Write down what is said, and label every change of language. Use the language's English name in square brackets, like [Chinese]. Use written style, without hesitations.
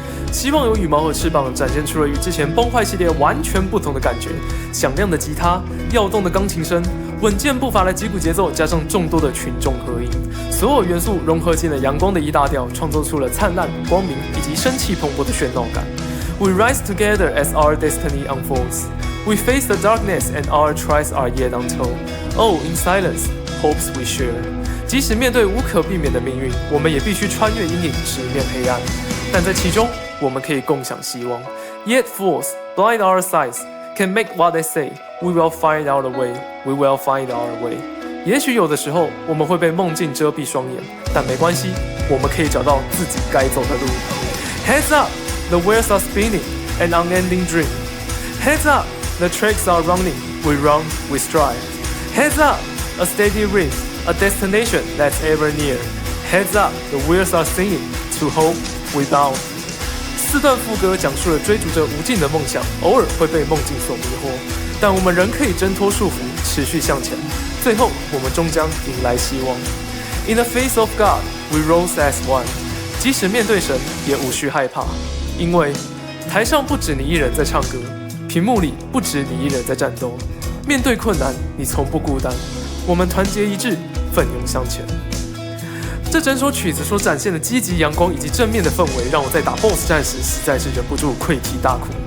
[Chinese] 希望有羽毛和翅膀展现出了与之前崩坏系列完全不同的感觉，响亮的吉他、跃动的钢琴声、稳健步伐的击鼓节奏，加上众多的群众合音，所有元素融合进了阳光的一大调，创作出了灿烂、光明以及生气蓬勃的喧闹感。 [English] We rise together as our destiny unfolds. We face the darkness and our trials are yet untold. Oh, in silence, hopes we share. [Chinese] 即使面对无可避免的命运，我们也必须穿越阴影，直面黑暗。但在其中，我们可以共享希望。 [English] Yet fools, blind our sights, can make what they say. We will find our way. We will find our way. 也许有的时候我们会被梦境遮蔽双眼，但没关系，我们可以找到自己该走的路。 Heads up, the wheels are spinning, an unending dream. Heads up, the tracks are running. We run, we strive. Heads up, a steady rhythm, a destination that's ever near. Heads up, the wheels are singing. To hope, we bound. [Chinese] 4段副歌讲述了追逐着无尽的梦想，偶尔会被梦境所迷惑，但我们仍可以挣脱束缚，持续向前。最后，我们终将迎来希望。 [English] In the face of God, we rose as one. [Chinese] 即使面对神，也无需害怕，因为台上不止你一人在唱歌，屏幕里不止你一人在战斗。面对困难，你从不孤单，我们团结一致，奋勇向前。这整首曲子所展现的积极阳光以及正面的氛围，让我在打 BOSS 战时实在是忍不住溃涕大哭。